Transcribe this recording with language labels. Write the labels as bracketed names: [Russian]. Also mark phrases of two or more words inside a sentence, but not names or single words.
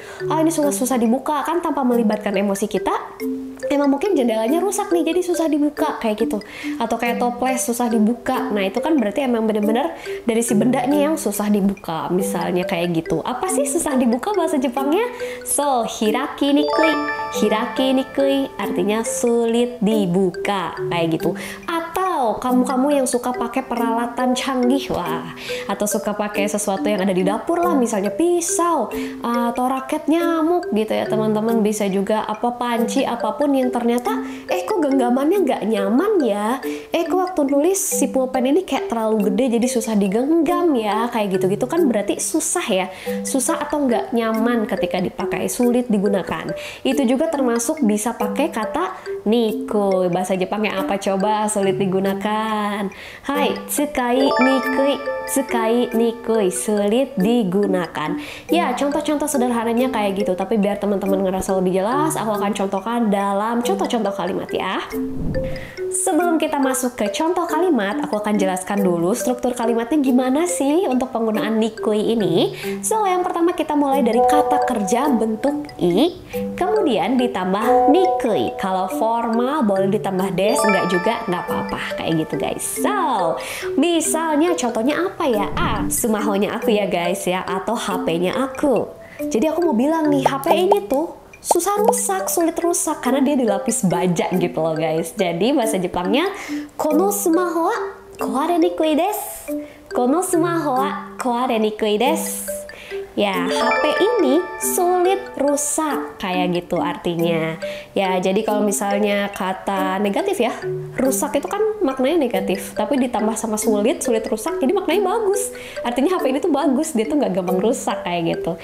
[Indonesian] Ini susah dibuka, kan tanpa melibatkan emosi kita, emang mungkin jendelanya rusak nih jadi susah dibuka kayak gitu. Atau kayak toples susah dibuka, nah itu kan berarti emang bener-bener dari si bendanya yang susah dibuka, misalnya kayak gitu. Apa sih susah dibuka bahasa Jepangnya? [Japanese] So, 開きにくい. 開きにくい [Indonesian] artinya sulit dibuka kayak gitu. Atau kamu-kamu yang suka pakai peralatan canggih, wah, atau suka pakai sesuatu yang ada di dapur lah, misalnya pisau atau raket nyamuk gitu ya teman-teman. Bisa juga apa, panci, apapun yang ternyata kok genggamannya nggak nyaman ya, kok waktu nulis si pulpen ini kayak terlalu gede jadi susah digenggam ya, kayak gitu-gitu kan berarti susah ya, susah atau nggak nyaman ketika dipakai, sulit digunakan. Itu juga termasuk bisa pakai kata nikui. Bahasa Jepangnya apa coba sulit digunakan? Hai, [Japanese] 使いにくい。使いにくい, [Indonesian] sulit digunakan. Ya, contoh-contoh sederhananya kayak gitu. Tapi biar teman-teman ngerasa lebih jelas, aku akan contohkan dalam contoh-contoh kalimat ya. Sebelum kita masuk ke contoh kalimat, aku akan jelaskan dulu struktur kalimatnya gimana sih untuk penggunaan nikui ini. So, yang pertama kita mulai dari kata kerja bentuk i, kemudian ditambah nikui. Kalau formal boleh ditambah des, enggak juga nggak apa-apa kayak gitu guys. So, misalnya contohnya apa ya? Sumahonya aku ya guys ya, atau HP-nya aku. Jadi aku mau bilang nih, HP ini tuh susah rusak, sulit rusak karena dia dilapis baja gitu loh guys. Jadi bahasa Jepangnya [Japanese] このスマホは壊れにくいです. このスマホは壊れにくいです. [Indonesian] Ya, HP ini sulit rusak kayak gitu artinya. Ya, jadi kalau misalnya kata negatif ya, rusak itu kan maknanya negatif, tapi ditambah sama sulit, sulit rusak, jadi maknanya bagus. Artinya HP ini tuh bagus, dia tuh nggak gampang rusak kayak gitu.